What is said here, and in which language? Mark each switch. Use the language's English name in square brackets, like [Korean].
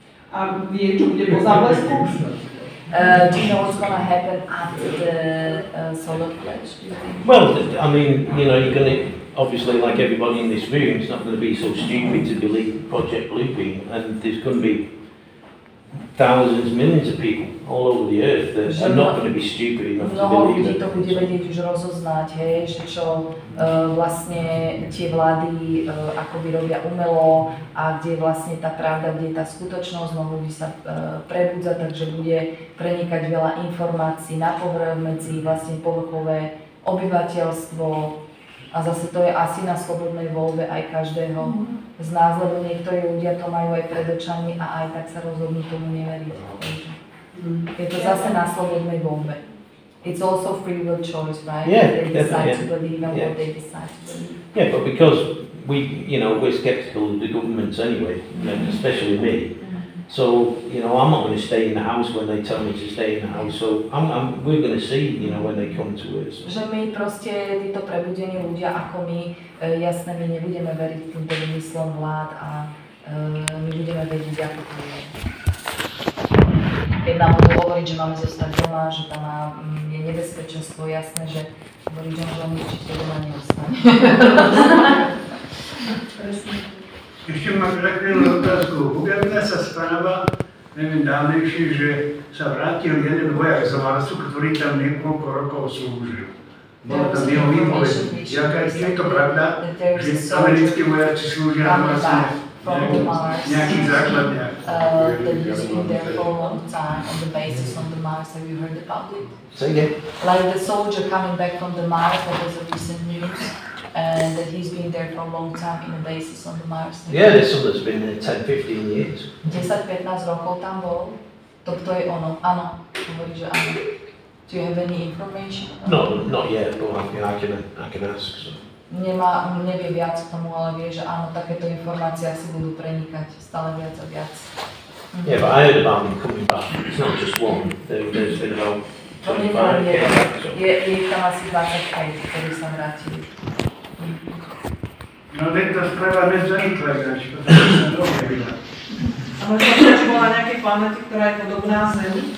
[Slovak] A vie, čo bude po záblesku? [English] Do you know what's going to happen after the solar flash? Well, I mean, you know, you're going to, obviously, like everybody in this room, it's not going to be so stupid to believe Project Bluebeam, and there's going to be thousands, millions of people all over the earth that are not going to be stupid enough to believe it. [Slovak] Mnoho ľudí to bude vedieť už rozoznať, hej, že čo vlastne tie vlády akoby robia umelo a kde vlastne tá pravda, kde je tá skutočnosť, no ľudí sa prebudza, takže bude prenikať veľa informácií na povrch medzi vlastne povrchové obyvateľstvo a zase to je asi na slobodnej voľbe aj každého z nás, lebo niektorí ľudia to majú aj pred očami a aj tak sa rozhodnú tomu neveriť. Je to zase na slobodnej voľbe. [English] It's also free will choice, right? Yeah, they decide to definitely. believe in what they decide to believe. Yeah, but because we're skeptical of the governments anyway, especially me. So, you know, I'm not going to stay in the house when they tell me to stay in the house. So we're going to see, you know, when they come to us. [Slovak] Že my proste, títo prebudení ľudia ako my, jasné, my nebudeme veriť týmto vymyslom vlád a my budeme vedieť, ako to je. Keď nám budú hovoriť, že máme zostať doma, že tam je nebezpečenstvo, jasné, že hovorí John, že on určite doma neostane. Ešte mám takú otázku. Objavila sa správa, neviem, dávnejšie, že sa vrátil jeden vojak z Marsu, ktorý tam niekoľko rokov slúžil. Bolo tam jeho výpoveď. Je to pravda, že americkí vojaci slúžia vlastne nejakých základniach? [English] That he's been there for a long time on the basis on the Mars. Have you heard about it? Say again? Like the soldier coming back from the Mars, that was a recent news. And that he's been there for a long time in a basis on the Mars. Yeah, there's some that's been there 10, 15 years. [Slovak] 10-15 rokov tam bol. To je ono. Áno, hovorí, že áno. [English] Do you have any information? No, not yet, but I can ask. So. [Slovak] nevie viac k tomu, ale vie, že áno, takéto informácie asi budú prenikať stále viac a viac. [English] Yeah, but I heard about them coming back. It's not just one. There's been about 25 [Slovak] Je ich tam asi 25, ktorí sa vrátili. No teď to treba nezanúkla ináč, pretože sa dobre vydá. A možno tiež bola na nejakej planete, ktorá je podobná Zemi?